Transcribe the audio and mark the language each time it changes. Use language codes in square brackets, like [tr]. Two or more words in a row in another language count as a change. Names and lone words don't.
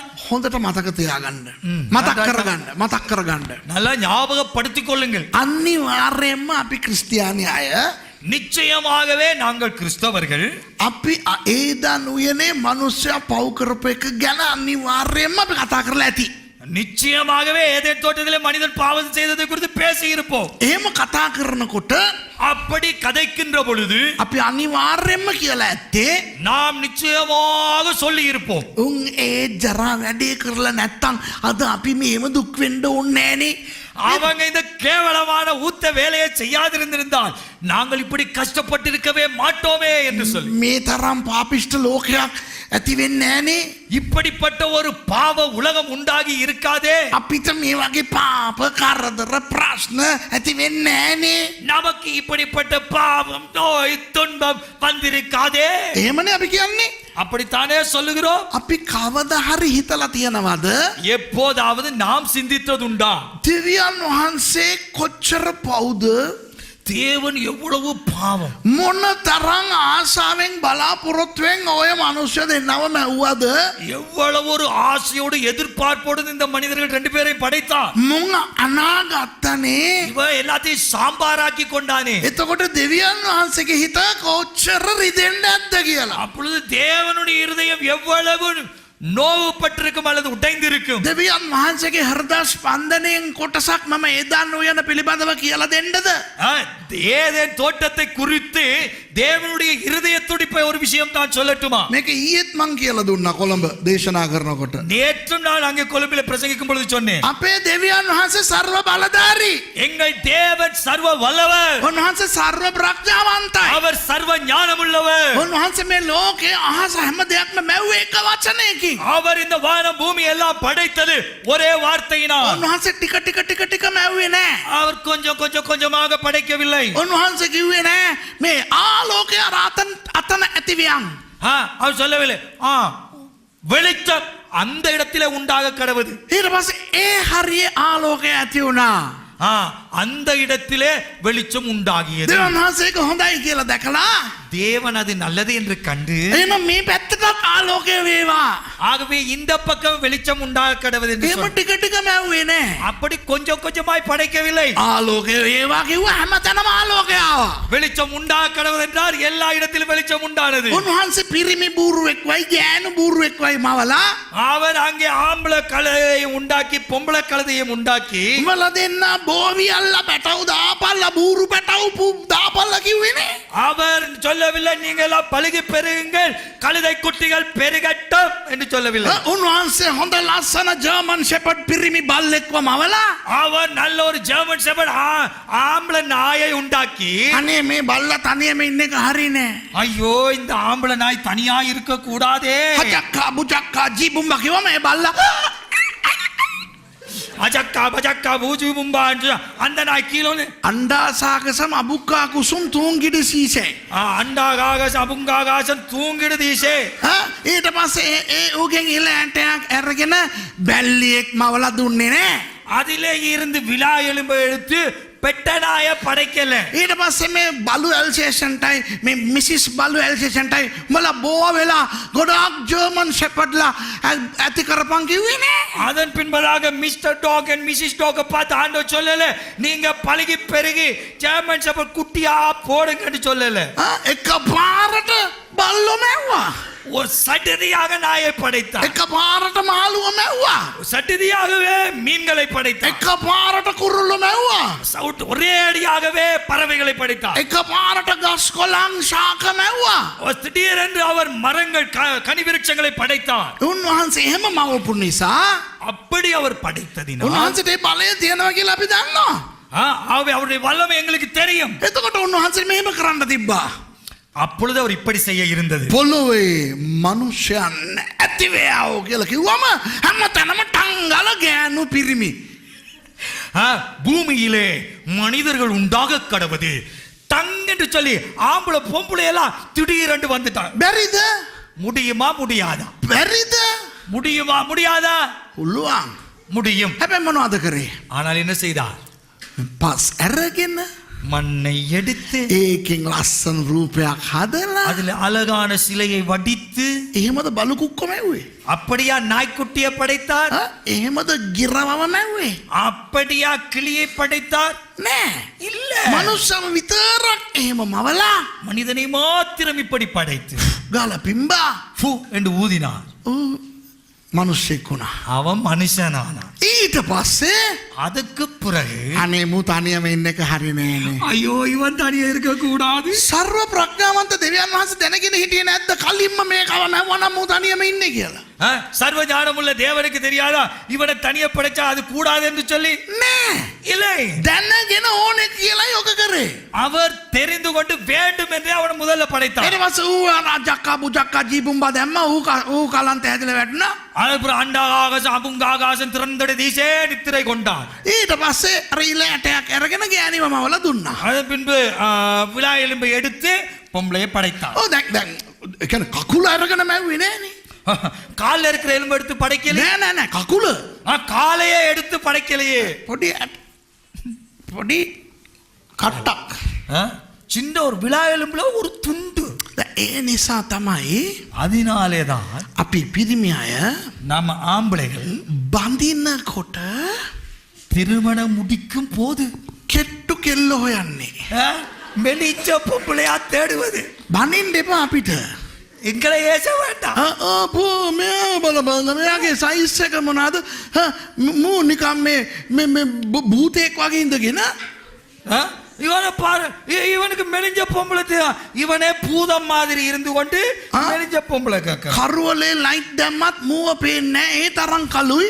[si] හොඳට මතක තියාගන්න. මතක් කරගන්න. [ta] நல்லா ஞாபகப்படுத்திக் கொள்ளுங்கள். [si] අනිවාර්යයෙන්ම අපි ක්‍රිස්තියානි අය [ta] நிச்சயமாகவே நாங்கள் கிறிஸ்தவர்கள். [si] අපි ඒදාන් උයනේ මනුෂ්‍යයා පව් කරපු එක ගැන අනිවාර්යයෙන්ම අපි කතා කරලා ඇති. [ta] நிச்சயமாகவே ஏதேன் தோட்டத்திலே மனிதன் பாவம் செய்ததை குறித்து பேசி இருப்போம். [si] එහෙම කතා කරනකොට [ta] அப்படி கதைக்கின்ற பொழுது [si] අපි අනිවාර්යයෙන්ම කියලා ඇත්තේ [ta] நாம் நிச்சயமாக சொல்லி இருப்போம், [si] උන් ඒ ජරා වැඩේ කරලා නැත්තම් අද අපි මේව දුක් වෙන්න ඕනේ නෑනේ. [ta] அவங்க இந்த கேவலமான ஊத்த வேலையை செய்யாதிருந்திருந்தால் நாங்கள் இப்படி கஷ்டப்பட்டிருக்கவே மாட்டோமே என்று சொல்லி. [si] මේ තරම් පාපිෂ්ඨ ලෝකයක් ඇති වෙන්නේ නෑනේ. [ta] இப்படிப்பட்ட ஒரு பாவ உலகம் உண்டாகி இருக்காதே. [si] අපිට මේ වගේ පාප කරදර ප්‍රශ්න ඇති වෙන්නේ නෑනේ. [ta] நமக்கு இப்படிப்பட்ட பாவம் நோய் துன்பம் வந்திருக்காதே. [si] එහෙමනේ අපි කියන්නේ. [ta] அப்படித்தானே சொல்லுகிறோம். [si] අපි කවදා හරි හිතලා තියනවද? [ta] எப்போதாவது நாம் சிந்தித்ததுண்டா [si] දෙවියන් වහන්සේ කොච්චර පවුද? [ta] தேவன் எவ்வளவு பாவம், [si] මොන තරම් ආසාවෙන් බලාපොරොත්තුවෙන් ඔය මනුෂ්‍ය දෙන්නව මැව්වද? [ta] எவ்வளவு ஒரு ஆசையோடு எதிர்பார்ப்போடு இந்த மனிதர்கள் ரெண்டு பேரையும் படைத்தான். [si] මුං අනාගත්තනේ. [ta] இவன் எல்லாத்தையும் சாம்பாராக்கி கொண்டானே. [si] එතකොට දෙවියන් වහන්සේගේ හිත කොච්චර රිදෙන්න ඇද්ද කියලා. [ta] அப்பொழுது தேவனுடைய இருதயம் எவ்வளவு நோவுபட்டிருக்கும் அல்லது உடைந்திருக்கும். [si] දෙවියන් වහන්සේගේ හෘදය ස්පන්දනයෙන් කොටසක් මම ඒදාන්න උයන පිළිබඳව කියලා දෙන්නද? [ta] ஏதேன் தோட்டத்தை குறித்து தேவனுடைய இருதய துடிப்பை ஒரு விஷயம் தான் சொல்லட்டுமா? [si] මේක ඊයේත් මං කියලා දුන්නා කොළඹ දේශනා කරනකොට. [ta] நேற்றும் நான் அங்கே கொழும்பில் பிரசங்கிக்கும் பொழுது சொன்னேன், [si] අපේ දෙවියන් වහන්සේ ਸਰව බලධාරී. [ta] எங்கள் தேவன் சர்வ வல்லவர், [si] උන්වහන්සේ ਸਰව ප්‍රඥාවන්තයි. [ta] அவர் சர்வ ஞானமுள்ளவர். [si] උන්වහන්සේ මේ ලෝකේ අහස හැම දෙයක්ම මැව්වේ එක වචනයකින්. [ta] அவர் இந்த வானம் பூமி எல்லாம் படைத்தது ஒரே வார்த்தையினால். [si] උන්වහන්සේ ටික ටික ටික ටික මැව්වේ නෑ. [ta] அவர் கொஞ்சம் கொஞ்சம் கொஞ்சமாக படைக்கவில்லை. [si] උන්වහන්සේ කිව්වේ නෑ මේ ආලෝකය රාතන් අතන ඇතිවියන්. [ta] அவர் சொல்லவில்லை வெளிச்சம் அந்த இடத்திலே உண்டாக கடவுது. [si] ඊට පස්සේ ඒ හරිය ආලෝකය ඇති වුණා. [ta] அந்த இடத்திலே வெளிச்சம் உண்டாகியது. [si] දෙවියන් වහන්සේ ඒක හොඳයි කියලා දැකලා [ta] தேவன் அது நல்லது என்று கண்டு [si] එහෙනම් මේ පැත්තටත් ආලෝකය වේවා. [ta] ஆகவே இந்த பக்கம் வெளிச்சம் உண்டாக கடவுது என்று [si] එහෙම [ta] சொன்னார். [si] ටික ටික මැව්වේ නෑ. [ta] அப்படி கொஞ்சம் கொஞ்சமாய் படைக்கவில்லை. [si] ආලෝකය වේවා කිව්වා හැමතැනම ආලෝකය ආවා. [ta] வெளிச்சம் உண்டாக கடவுது என்றார், எல்லா இடத்திலும் வெளிச்சம் உண்டானது. [si] උන්වහන්සේ පිරිමි බූරුවෙක් වයි ගෑනු බූරුවෙක් වයි මවලා [ta] அவர் அங்கே ஆம்பள கழுதையை உண்டாக்கி பொம்பளை கழுதையும் உண்டாக்கி [si] උඹලා දෙන්න බෝවියල්ලා පැටවු දාපල්ලා බූරු පැටවු දාපල්ලා කිව්වේ නේ. [ta] அவர் சொல்லவில்லை நீங்கள் எல்லாம் பழுகி பெருகுங்கள் கழுதை குட்டிகள் பெருகட்டும் என்று சொல்லவில்லை. [si] උන්වහන්සේ හොඳ ලස්සන ජර්මන් ෂෙපර්ඩ් පිරිමි බල්ලෙක්ව මවලා [ta] அவர் நல்ல ஒரு ஜெர்மன் ஷெப்பர்ட் ஆம்பளை நாயை உண்டாக்கி [si] අනේ මේ බල්ලා තනියම ඉන්න එක හරිනේ. [ta] ஐயோ இந்த ஆம்பளை நாய் தனியா இருக்க கூடாதே. [si] හජක්කා බුජක්කා ජීබුම්බා කිව්වම ඒ බල්ලා [ta] அஜக்கா பஜக்கா பூஜு பும்பா அந்த நாய் கீழே [si] අණ්ඩාසාකසම අබුක්කා කුසුම් තුන්ගිඩි සීසේ. [ta] அண்டாகாக அபுங்காகாசம் தூங்கிடுதீசே. [si] ඊට පස්සේ ඒ ඌගෙන් ඉල ඇටයක් අරගෙන බැල්ලියෙක් මවලා දුන්නේ නෑ. [ta] அதிலே இருந்து விழா எலும்பு எடுத்து பெட்டனாய படைக்கல. [si] ඊට පස්සේ මේ බලු ඇල්සේෂන්ටයි මේ මිසිස් බලු ඇල්සේෂන්ටයි මලා බෝ වෙලා ගොඩාක් ජර්මන් ෂෙපර්ඩ්ලා ඇති කරපන් කිව්වේ නෑ. [ta] அதன் பின்பதாக [en] Mister Dog and Missus Dog [ta] பார்த்து ஆண்டவர் சொல்லல நீங்க பழகி பெருகி ஜெர்மன் ஷெப்பர்ட் குட்டியா போடுங்கன்னு சொல்லல. [si] එක පාරට බල්ලෝ මැව්වා. [ta] ஒரு சட்டதியாக நாயை படைத்தார். [si] එක පාරට මාළුව මැව්වා. [ta] சட்டதியாகவே மீன்களை படைத்தார். [si] එක පාරට කුරුල්ල මැව්වා. [ta] ஒரே அடியாகவே பறவைகளை படைத்தார். [si] එක පාරට ගස් කොළන් ශාක මැව්වා. [ta] திடீரென்று அவர் மரங்கள் கனி விருட்சங்களை படைத்தார். [si] උන්වහන්සේ එහෙම මවපු නිසා [ta] அப்படி அவர் படைத்ததினால் [si] උන්වහන්සේට ඒ බලය තියෙනවා කියලා අපි දන්නවා. [ta] அவருடைய வல்லமை எங்களுக்கு தெரியும். [si] එතකොට උන්වහන්සේ මෙහෙම කරන්න තිබ්බා. [ta] அப்பொழுது அவர் இப்படி செய்ய இருந்தது. [si] පොළොවේ මනුෂ්‍යයන් ඇතිවේවෝ කියලා කිව්වම හැමතැනම ටංගල ගෑනු පිරිමි. [ta] பூமியிலே மனிதர்கள் உண்டாக கடவுது டங் என்று சொல்லி ஆம்பளை பொம்பளை எல்லாம் திடீரென்று வந்துட்டாங்க. [si] බැරිද? [ta] முடியுமா முடியாதா? [si] බැරිද? [ta] முடியுமா முடியாதா? [si] පුළුවන්. [ta] முடியும். [si] හැබැයි මොනවද කරේ? [ta] ஆனால் என்ன செய்தார்? [si] පස් අරගෙන [ta] மண்ணை எடுத்து [si] ඒකෙන් ලස්සන රූපයක් හදලා [ta] அதில் அழகான சிலையை வடித்து [si] එහෙමද බලු කුක්ක මැව්වේ? [ta] அப்படியா நாய்க்குட்டியை படைத்தார்? [si] එහෙමද ගිරවම මැව්වේ? [ta] அப்படியா கிளியை படைத்தார்? [si] නෑ. [ta] இல்ல. [si] මනුස්සම විතරක් එහෙම මවලා [ta] மனிதனை மாத்திரம் இப்படி படைத்து [si] ගාලා පිම්බා [ta] ஃபு என்று ஊதினார். [si] මනුස්සෙක් වුණා. [ta] அவன் மனுஷனானான். [si] ඊට පස්සේ [ta] அதுக்கு பிறகு [si] අනේ මූ තනියම ඉන්න එක හරි නෑනේ. [ta] ஐயோ இவன் தனியா இருக்க கூடாது. [si] සර්ව ප්‍රඥාවන්ත දෙවියන් වහන්සේ දැනගෙන හිටියේ නැද්ද කලින්ම මේකව මැවුවා මූ තනියම ඉන්නේ කියලා? [ta] சர்வ ஞானமுள்ள தேவனுக்கு தெரியாதா இவனை தனியா படைச்சா அது கூடாது என்று சொல்லி? [si] නෑ. [ta] இல்லை. [si] දැනගෙන ඕනේ කියලායි ඔක කරේ. [ta] அவர் தெரிந்து கொண்டு வேண்டும் என்றே அவனை முதல்ல படைத்தார். [si] ඊට පස්සේ ඌ ජක්කා පුජක්කා ජීබුම්බා දැම්ම ඌ කලන්ත ඇදලා වැටුණා. [ta] அதுக்கப்புறம் அண்டாகாச அபுங்காகாசம் திறந்தடி தீசே நித்திரை கொண்டான். [si] ඊට පස්සේ අර ඉල ඇටයක් අරගෙන ගෑණිව මවල දුන්නා. [ta] அதன் பின்பு விழா எலும்பை எடுத்து பொம்பளையை படைத்தார். [si] ඔව් දැන් ඒ කියන්නේ කකුල අරගෙන මැව්වේ නෑනේ. [ta] கால்ல இருக்கிற எலும்பு எடுத்து படைக்கலையே. [si] නෑ කකුල. [ta] காலையே எடுத்து படைக்கலையே. [si] පොඩි කට්ටක්. [ta] சின்ன ஒரு விழா எலும்புல ஒரு துண்டு. [si] ඒ නිසා තමයි [ta] அதனாலே தான் [si] අපි පිරිමි අය [ta] நம்ம ஆம்பளைகள் [si] බඳිනකොට [ta] திருமணம் முடிக்கும் போது [si] කෙට්ටු කෙල්ල හොයන්නේ. [ta] மெலிச்ச பொம்பளையா தேடுவது. [si] බනින්න එපා අපිට. [ta] எங்களை ஏச வேண்டாம். [si] පෝ මෙයා බලන්න මෙයාගේ සයිස් එක මොනවාද? මූ නිකම් මේ භූතයෙක් වගේ ඉඳගෙන [ta] இவனை பாரு, இவனுக்கு மெலிஞ்ச பொம்பளை இவனே பூதம் மாதிரி இருந்து கொண்டு மெலிஞ்ச பொம்பளை கேட்க. [si] කරුවලේ ලයිට් දැම්මත් මූව පේන්නේ නැහැ. ඒ තරම් කළුයි.